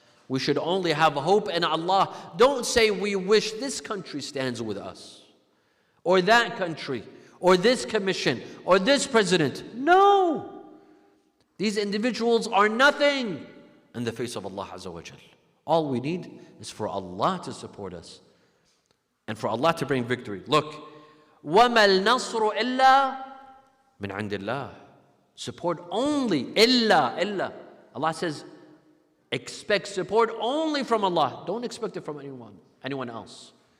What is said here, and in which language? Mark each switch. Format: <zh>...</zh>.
<en>We should only have hope in Allah. Don't say we wish this country stands with us, or that country, or this commission, or this president. No! These individuals are nothing in the face of Allah Azza wa Jal. All we need is for Allah to support us and for Allah to bring victory. Look,</en> <ar>وَمَا النَّصْرُ إِلَّا مِنْ عِنْدِ اللَّهِ.</ar> <en>Support only, illa. Allah says, expect support only from Allah. Don't expect it from anyone else.</en>